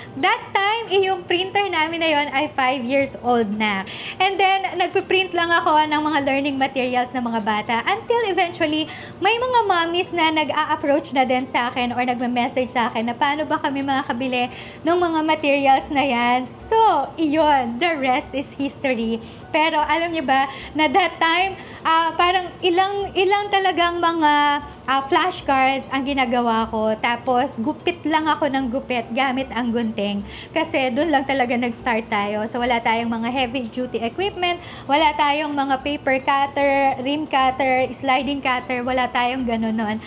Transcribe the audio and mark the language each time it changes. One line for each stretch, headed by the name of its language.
English: That time,
Filipino: yung printer namin na yon ay 5 years old na. And then, nagpiprint lang ako ng mga learning materials ng mga bata
English: until eventually,
Filipino: may mga mommies na nag-a-approach na din sa akin or nagme-message sa akin na paano ba kami makakabili ng mga materials na yan.
English: So, iyon, the rest is history.
Filipino: Pero alam niyo ba, na
English: that time,
Filipino: parang ilang talagang mga flashcards ang ginagawa ko. Tapos, gupit lang ako ng gupit gamit ang gunting. Kasi doon lang talaga nag-start tayo. So, wala tayong mga
English: heavy-duty equipment,
Filipino: wala tayong mga paper cutter, rim cutter, sliding cutter, wala tayong ganun nun.